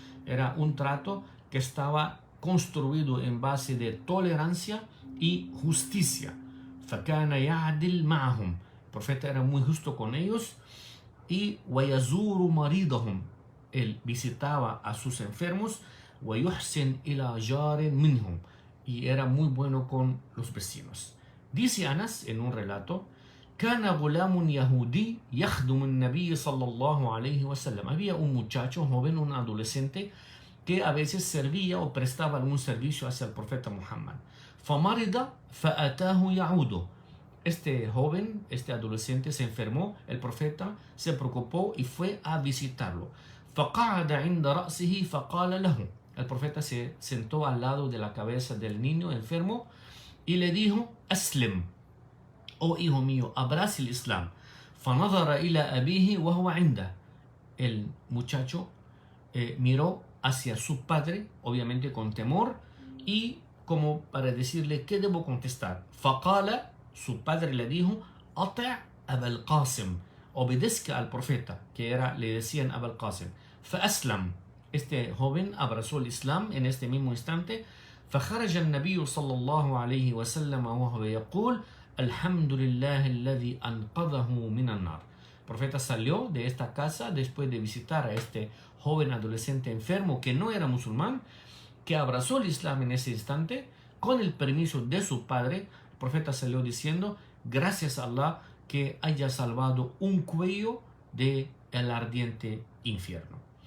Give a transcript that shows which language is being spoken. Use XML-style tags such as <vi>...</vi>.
<es>Era un trato que estaba construido en base de tolerancia y justicia.</es> <ar>فكان يعدل معهم.</ar> <es>El profeta era muy justo con ellos. Y</es> <ar>ويزور مريضهم.</ar> <es>Él visitaba a sus enfermos.</es> <ar>ويحسن إلى جار منهم.</ar> <es>Y era muy bueno con los vecinos. Dice Anas en un relato:</es> <ar>كان غلام يهودي يخدم النبي صلى الله عليه وسلم.</ar> <es>Había un muchacho joven, un adolescente, que a veces servía o prestaba algún servicio hacia el profeta Muhammad.</es> <ar>فمرض فأتاه يعوده.</ar> <es>Este joven, este adolescente se enfermó, el profeta se preocupó y fue a visitarlo.</es> <ar>فقعد عند رأسه فقال له.</ar> <es>El profeta se sentó al lado de la cabeza del niño enfermo y le dijo: Aslim, oh hijo mío, abraza el Islam.</es> <ar>فنظر إلى أبيه وهو عنده.</ar> <es>El muchacho miró hacia su padre, obviamente con temor, y como para decirle: ¿qué debo contestar?</es> <ar>فقال,</ar> <es>su padre le dijo:</es> <ar>أطع أبا القاسم,</ar> <es>obedezca al profeta, que era, le decían Abul Qasim.</es> <ar>فأسلم,</ar> <es>este joven abrazó el Islam en este mismo instante.</es> <ar>فخرج النبي صلى الله عليه وسلم وهو يقول: الحمد لله الذي أنقذه من النار.</ar> <es>El profeta salió de esta casa después de visitar a este joven adolescente enfermo que no era musulmán, que abrazó el Islam en ese instante. Con el permiso de su padre, el profeta salió diciendo: gracias a Allah que haya salvado un cuello del ardiente infierno.</es>